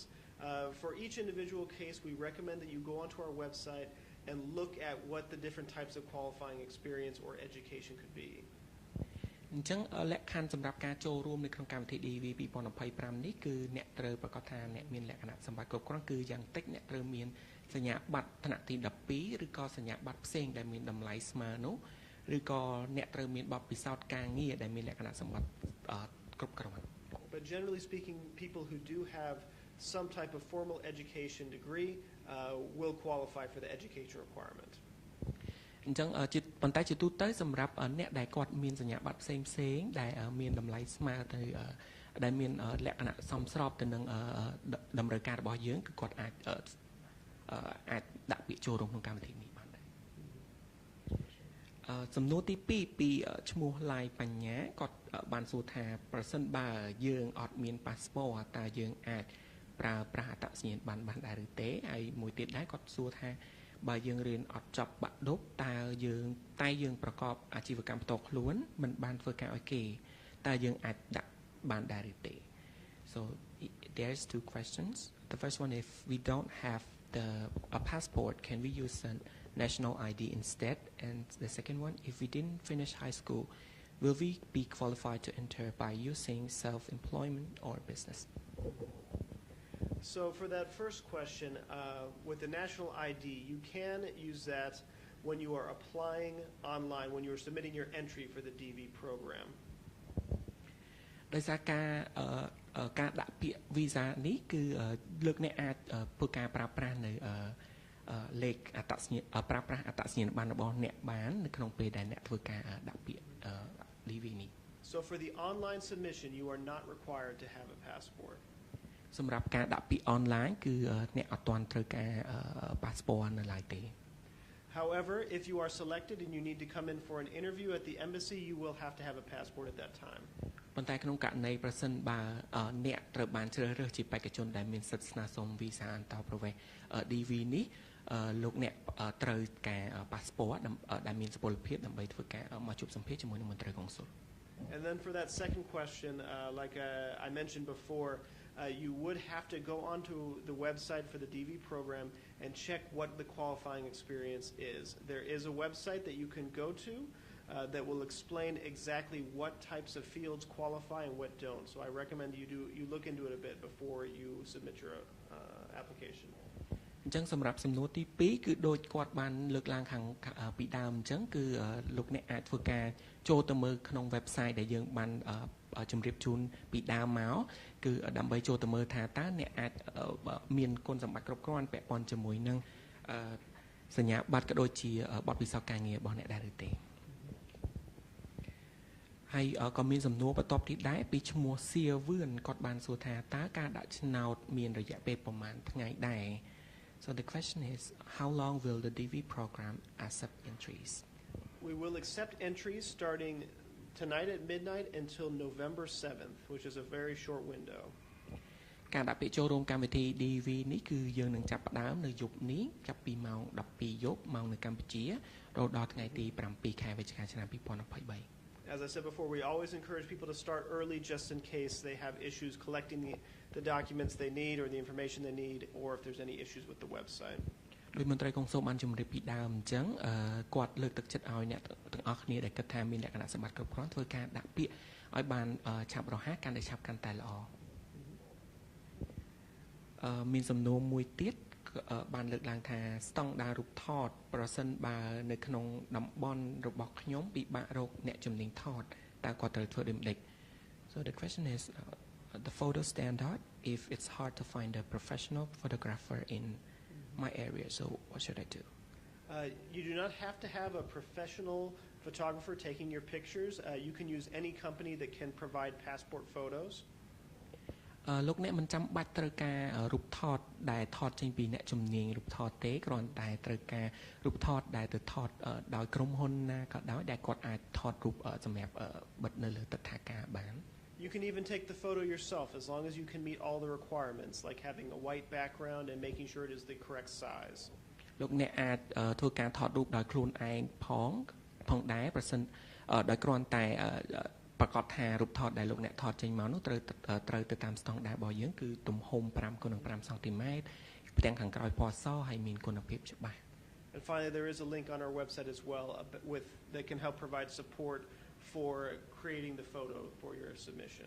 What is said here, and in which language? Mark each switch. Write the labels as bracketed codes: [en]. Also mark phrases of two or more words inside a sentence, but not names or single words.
[en] For each individual case, we recommend that you go onto our website and look at what the different types of qualifying experience or education could be. [km] អញ្ចឹងលក្ខខណ្ឌសម្រាប់ការចូលរួមនៅក្នុងកម្មវិធី DV 2025នេះគឺអ្នកត្រូវប្រកាសថាអ្នកមានលក្ខណៈសម្បត្តិគ្រប់គ្រាន់គឺយ៉ាងតិចអ្នកត្រូវមានសញ្ញាបត្រថ្នាក់ទី12ឬក៏សញ្ញាបត្រផ្សេងដែលមានតម្លៃស្មើនោះឬក៏អ្នកត្រូវមានបទពិសោធន៍ការងារដែលមានលក្ខណៈសម្បត្តិគ្រប់គ្រាន់ [en] But generally speaking, people who do have some type of formal education degree will qualify for the education requirement. [km] អញ្ចឹងប៉ុន្តែជាទូទៅសម្រាប់អ្នកដែលគាត់មានសញ្ញាបត្រផ្សេងដែលមានតម្លៃស្មើទៅដែលមានលក្ខណៈសមស្របទៅនឹងតម្រូវការរបស់យើងគឺគាត់អាចដាក់ពាក្យចូលរួមក្នុងកម្មវិធីនេះបានដែរ សំណួរទី2ពីឈ្មោះឡាយបញ្ញាគាត់បានសួរថាប្រសិនបើយើងអត់មានប៉ាសពតតើយើងអាចប្រើប្រាស់អត្តសញ្ញាណប័ណ្ណបានដែរឬទេហើយមួយទៀតដែរគាត់សួរថាបើយើងរៀនអត់ចប់បាក់ឌុបតើយើងប្រកបអាជីវកម្មផ្ទាល់ខ្លួនមិនបានធ្វើការឲ្យគេតើយើងអាចដាក់បានដែរឬទេ [en] So there's two questions. The first one, if we don't have a passport, can we use a national ID instead? And the second one, if we didn't finish high school, will we be qualified to enter by using self-employment or business? So for that first question, with the national ID, you can use that when you are applying online, when you are submitting your entry for the DV program. [km] ដោយសារការដាក់ពាក្យ visa នេះគឺលើកអ្នកអាចធ្វើការប្រើប្រាស់នៅលេខអត្តសញ្ញាណប្រើប្រាស់អត្តសញ្ញាណប័ណ្ណរបស់អ្នកបាននៅក្នុងពេលដែលអ្នកធ្វើការដាក់ពាក្យ DV នេះ [en] So for the online submission, you are not required to have a passport. [km] សម្រាប់ការដាក់ពាក្យ online គឺអ្នកអត់ទាន់ត្រូវការ passport នៅឡើយទេ [en] However, if you are selected and you need to come in for an interview at the embassy, you will have to have a passport at that time. [km] ប៉ុន្តែក្នុងករណីប្រសិនបើអ្នកត្រូវបានជ្រើសរើសជាបេក្ខជនដែលមានសិទ្ធិស្នើសុំ visa អន្តោប្រវេសន៍ DV នេះលោកអ្នកត្រូវការ passport ដែលមានសុពលភាពដើម្បីធ្វើការមកជួបសម្ភាសន៍ជាមួយនឹងមន្ត្រីកុងស៊ុល [en] And then for that second question, like I mentioned before, you would have to go onto the website for the DV program and check what the qualifying experience is. There is a website that you can go to that will explain exactly what types of fields qualify and what don't. So I recommend you look into it a bit before you submit your application. [km] អញ្ចឹងសម្រាប់សំណួរទី2គឺដូចគាត់បានលើកឡើងខាងពីដើមអញ្ចឹងគឺលោកអ្នកអាចធ្វើការចូលទៅមើលក្នុង website ដែលយើងបានជំរាបជូនពីដើមមកគឺដើម្បីចូលទៅមើលថាតើអ្នកអាចមានគុណសម្បត្តិគ្រប់គ្រាន់ពាក់ព័ន្ធជាមួយនឹងសញ្ញាបត្រក៏ដូចជាបទពិសោធន៍ការងាររបស់អ្នកដែរឬទេ ហើយក៏មានសំណួរបន្ទាប់ទៀតដែរពីឈ្មោះសៀវឿនគាត់បានសួរថាតើការដាក់ឆ្នោតមានរយៈពេលប្រមាណថ្ងៃដែរ [en] So the question is how long will the DV program accept entries? We will accept entries starting tonight at midnight until November 7th, which is a very short window. [km] ការដាក់ពាក្យចូលរួមកម្មវិធី DV នេះគឺយើងនឹងចាប់ផ្ដើមនៅយប់នេះចាប់ពីម៉ោង 12 យប់ម៉ោងនៅកម្ពុជារហូតដល់ថ្ងៃទី 7 ខែវិច្ឆិកាឆ្នាំ 2023 [en] As I said before, we always encourage people to start early just in case they have issues collecting the documents they need or the information they need, or if there's any issues with the website. [km] ដោយមន្ត្រីកុងស៊ុលបានជម្រាបពីដើមអញ្ចឹងគាត់លើកទឹកចិត្តឲ្យអ្នកទាំងអស់គ្នាដែលគិតថាមានលក្ខណៈសម្បត្តិគ្រប់គ្រាន់ធ្វើការដាក់ពាក្យឲ្យបានឆាប់រហ័សកាន់តែឆាប់កាន់តែល្អ មានសំណួរមួយទៀតបានលើកឡើងថាស្តង់ដាររូបថតប្រសិនបើនៅក្នុងតំបន់របស់ខ្ញុំពិបាករកអ្នកជំនាញថតតើគាត់ត្រូវធ្វើដូចម្តេច [en] So the question is the photo standard if it's hard to find a professional photographer in my area so what should I do You do not have to have a professional photographer taking your pictures. You can use any company that can provide passport photos. [km] លោកអ្នកមិនចាំបាច់ត្រូវការរូបថតដែលថតចេញពីអ្នកជំនាញរូបថតទេគ្រាន់តែត្រូវការរូបថតដែលទៅថតដោយក្រុមហ៊ុនណាក៏ដោយដែលគាត់អាចថតរូបសម្រាប់បិទនៅលើទិដ្ឋាការបាន [en] You can even take the photo yourself as long as you can meet all the requirements like having a white background and making sure it is the correct size. [km] លោកអ្នកអាចធ្វើការថតរូបដោយខ្លួនឯងផងដែរប្រសិនដោយគ្រាន់តែប្រកាសថារូបថតដែលលោកអ្នកថតចេញមកនោះត្រូវទៅតាមស្តង់ដាររបស់យើងគឺទំហំ 5x5 សង់ទីម៉ែត្រផ្ទាំងខាងក្រោយពណ៌សហើយមានគុណភាពច្បាស់ [en] And finally there is a link on our website as well that can help provide support for creating the photo for your submission.